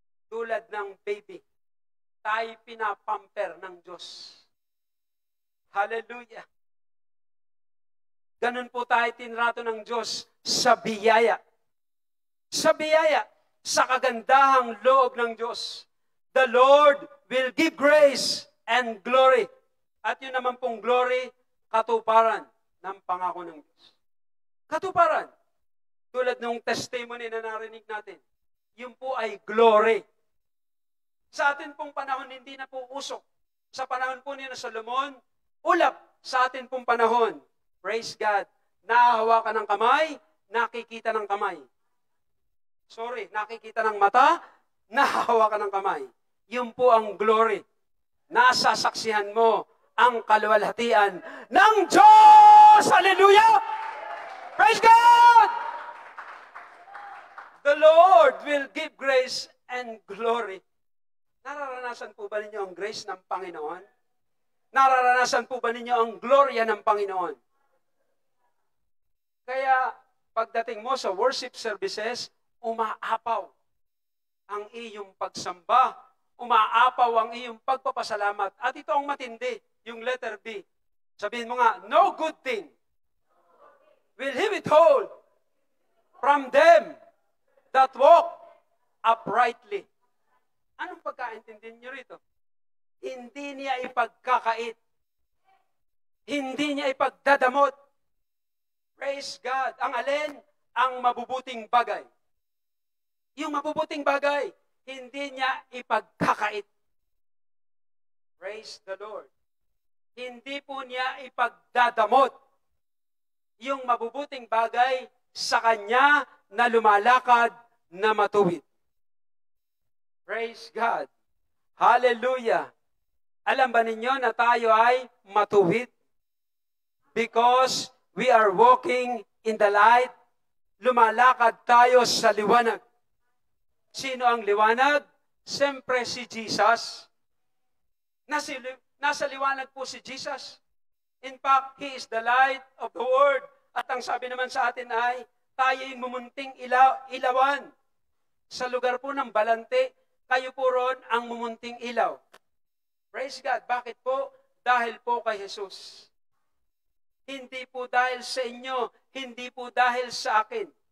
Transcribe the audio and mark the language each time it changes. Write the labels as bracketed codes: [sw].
[tl] Tulad ng baby, tayo pinapamper ng Diyos. Hallelujah. Ganun po tayo tinrato ng Diyos sa biyaya. Sa biyaya, sa kagandahang loob ng Diyos. [en] The Lord will give grace and glory. [tl] At yun naman pong glory, katuparan ng pangako ng Diyos. Katuparan. Tulad ng testimony na narinig natin. Yun po ay glory. Sa atin pong panahon, hindi na po usok. Sa panahon po ni Solomon, ulap sa atin pong panahon. [en] Praise God. [tl] Nahahawakan ng kamay, nakikita ng kamay. Sorry, nakikita ng mata, nahahawakan ng kamay. Yun po ang glory. Nasasaksihan mo ang kaluwalhatian ng Diyos! [en] Hallelujah! Praise God! The Lord will give grace and glory. [tl] Nararanasan po ba ninyo ang grace ng Panginoon? Nararanasan po ba ninyo ang gloria ng Panginoon? Kaya, pagdating mo sa worship services, umaapaw ang iyong pagsamba, umaapaw ang iyong pagpapasalamat. At ito ang matindi, yung letter B. Sabihin mo nga, [en] no good thing will He withhold from them that walk uprightly. [tl] Anong pagkaintindi niyo rito? Hindi niya ipagkakait. Hindi niya ipagdadamot. [en] Praise God. [tl] Ang alin? Ang mabubuting bagay. Yung mabubuting bagay, hindi niya ipagkakait. [en] Praise the Lord. [tl] Hindi po niya ipagdadamot yung mabubuting bagay sa kanya na lumalakad na matuwid. [en] Praise God. [tl] Hallelujah. Alam ba ninyo na tayo ay matuwid? [en] Because we are walking in the light, [tl] lumalakad tayo sa liwanag. Sino ang liwanag? Siyempre si Jesus. Nasa liwanag po si Jesus. [en] In fact, He is the light of the world. [tl] At ang sabi naman sa atin ay, tayo yung mumunting ilawan. Sa lugar po ng Balante, kayo po ron ang mumunting ilaw. [en] Praise God. [tl] Bakit po? Dahil po kay Jesus. Hindi po dahil sa inyo, hindi po dahil sa akin.